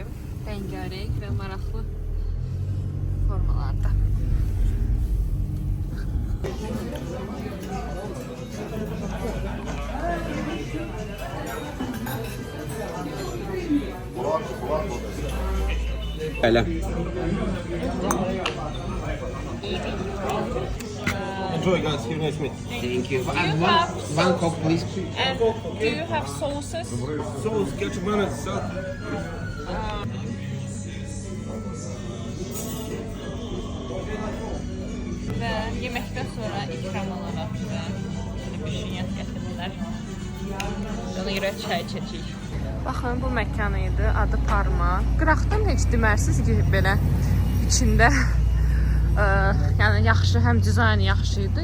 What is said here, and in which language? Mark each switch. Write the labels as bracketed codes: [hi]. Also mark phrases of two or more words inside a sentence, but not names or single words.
[az] Rəngarəng və maraqlı formalarda. Elə. [en] Enjoy guys, see you next week. Thank you. And one coke please. And do you have sauces? Sauce, get your money, sir. [az] Və yeməkdən sonra ikram olaraq bizə pişiyyət gətirirlər. Ona görə çay içəcəyik. Baxın, bu məkan idi, adı Parma. Qıraqdan heç demərsiniz ki, belə içində yəni yaxşı, həm dizaynı yaxşı idi.